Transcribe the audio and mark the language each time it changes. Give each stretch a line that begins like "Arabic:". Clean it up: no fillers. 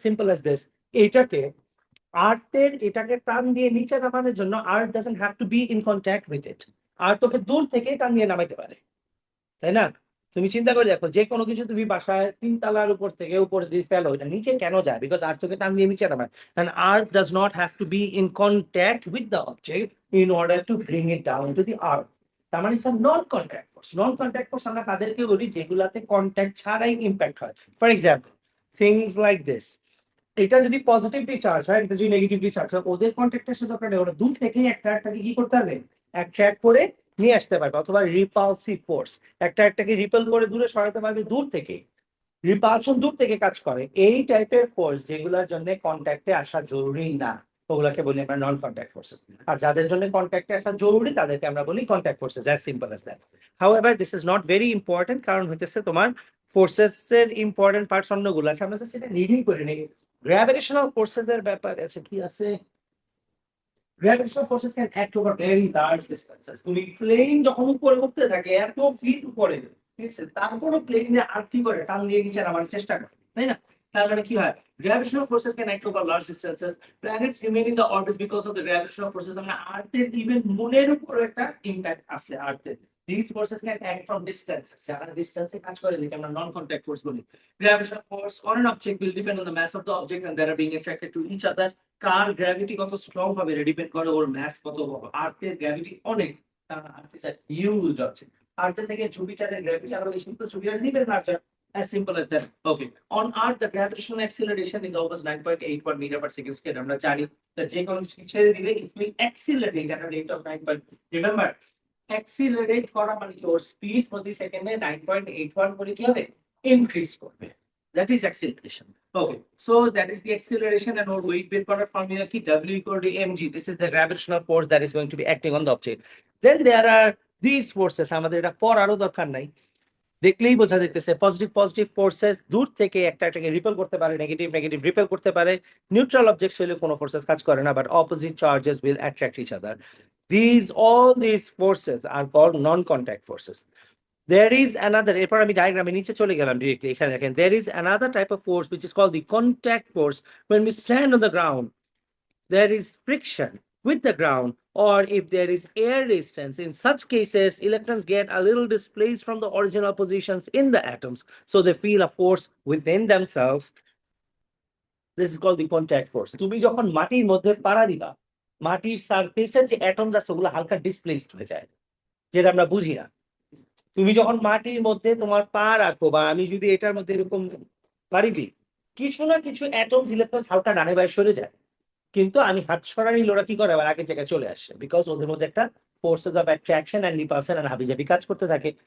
English: simple as this,
Bangla: এটাকে আর্থের এটাকে টান দিয়ে নিচে নামানোর জন্য
English: earth doesn't have to be in contact with it,
Bangla: আর্থ তোকে দূর থেকে টান দিয়ে নামাইতে পারে, তাই না? তুমি চিন্তা করে দেখো, যে কোনো কিছু তুমি বাসায় 3 তলার উপর থেকে উপরে যদি ফেলো, এটা নিচে কেন যায়? বিকজ আর্থ তোকে টান দিয়ে নিচে নামায়।
English: and earth does not have to be in contact with the object in order to bring it down to the earth.
Bangla: তার মানে
English: It's non contact force.
Bangla: Non contact force আমরা তাদেরকে বলি যেগুলাতে কন্ট্যাক্ট ছাড়াই ইম্প্যাক্ট হয়।
English: for example things like this,
Bangla: এটা যদি পজিটিভলি চার্জ হয়, এটা যদি নেগেটিভলি চার্জ হয়, ওদের কন্ট্যাক্টের সাথে দরকার নেই, ওরা দূর থেকেই একটাকে কি করতে পারবে? অ্যাট্রাক্ট করে নিয়ে আসতে পারবে। অথবা রিপালসিভ ফোর্স, একটাকে রিপেল করে দূরে সরাতে পারবে দূর থেকে। রিপালশন দূর থেকে কাজ করে। এই টাইপের ফোর্স যেগুলোর জন্য কন্ট্যাক্টে আসা জরুরি না, ওগুলাকে বলি আমরা নন কন্ট্যাক্ট ফোর্সেস। আর যাদের জন্য কন্ট্যাক্টে আসা জরুরি তাদেরকে আমরা বলি contact forces,
English: As simple as that. However this is not very important,
Bangla: কারণ হইতেছে তোমার ফোর্সেস এর ইম্পর্টেন্ট পার্টস অন্যগুলো আছে, আমরা সেটা রিডিং করে নিই। গ্র্যাভিটেশনাল ফোর্সেস এর ব্যাপার আছে, কি আছে?
English: Gravitational forces can act over very large distances.
Bangla: তুমি প্লেন যখন উপরে উঠতে থাকে এত ফিট উপরে, ঠিক আছে, তারপরও প্লেনে আর কি করে টান দিয়ে নিচে নামার চেষ্টা করে, তাই না? তার মানে কি হয়?
English: Gravitational forces can act over large distances. Planets remain in the orbit because of the gravitational forces.
Bangla: মানে আর্থের ইভেন মুনের উপর একটা ইম্প্যাক্ট আছে আর্থের।
English: These forces can act from distance.
Bangla: যারা ডিসটেন্সে কাজ করে যেটা আমরা নন কন্টাক্ট ফোর্স বলি।
English: Gravitational force on an object will depend on the mass of the object and they are being attracted to each other.
Bangla: Car gravity কত strong হবে depend করে ওর mass কত বড়। আর্থের গ্র্যাভিটি অনেক, কারণ
English: Earth is a huge object.
Bangla: আর্থ থেকে জুপিটারের gravity আরো বেশি, কিন্তু জুপিটার নিবে larger,
English: as simple as that. Okay, on earth the gravitational acceleration is almost 9.81 meter per second square.
Bangla: আমরা জানি যে কোনো কিছু ছেড়ে দিলে
English: it will accelerate at a rate of 9. Remember,
Bangla: accelerate করা মানে কি? ওর স্পিড প্রতি সেকেন্ডে 9.81 করে কি হবে? ইনক্রিজ করবে।
English: That is acceleration. Okay, so that is the acceleration, and our weight bear
Bangla: করার
English: formula কি? W equal to mg. This is the gravitational force that is going to be acting on the object. Then there are these forces,
Bangla: আমাদের এটা পড়ারও দরকার নাই, দেখলেই বোঝা যাইতেছে। Positive forces দূর থেকে একটাকে রিপেল করতে পারে, নেগেটিভ রিপেল করতে পারে। নিউট্রাল অবজেক্টস হলে কোনো ফোর্সেস কাজ করে না,
English: But opposite charges will attract each other. all these forces are called non-contact forces. There is another,
Bangla: এরপর আমি ডায়াগ্রামে নিচে চলে গেলাম ডিরেক্টলি, এখানে দেখেন,
English: there is another type of force which is called the contact force. When we stand on the ground, there is friction with the ground, or if there is air resistance. In such cases, electrons get a little displaced from the original positions in the atoms, so they feel a force within themselves. This is called the contact force.
Bangla: তুমি যখন মাটির মধ্যে পাড়া দিবা, মাটির সারফেসে যে atoms আছে ওগুলো হালকা ডিসপ্লেসড হয়ে যায়, যেটা আমরা বুঝি না। তুমি যখন মাটির মধ্যে তোমার পা রাখো, বা আমি যদি এটার মধ্যে এরকম পাড়ি দিই, কিছু না কিছু অ্যাটমস ইলেকট্রন হালকা ডানে বায়ে সরে যায়, কিন্তু আমি হাত সরানি ওরা কি করে আবার আগের জায়গায় চলে আসে, বিকজ ওদের মধ্যে একটা
English: forces of attraction and repulsion
Bangla: and হাবিজাবি কাজ করতে থাকে।